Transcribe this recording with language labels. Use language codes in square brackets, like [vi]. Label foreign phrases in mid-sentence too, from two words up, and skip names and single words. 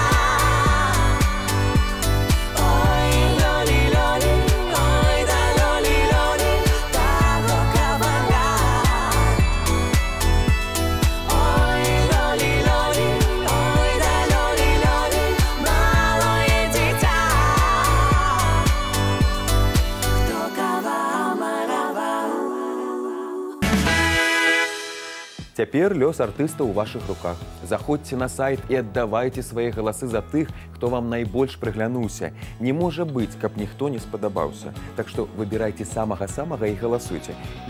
[uk] Ой, лёли, лёли, ой, да лёли, лёли, того коваля. Ой, лёли, лёли, ой, да лёли, лёли, малое дитя. [ru] Кто кого малевал. [be] Цяпер лёс артыста ў вашых руках. Заходзьце на сайт і аддавайце свае галасы за тых, хто вам найбольш прыглянуўся. Не можа быць, каб ніхто не спадабаўся. Так што выбірайце самага-самага і галасуйце.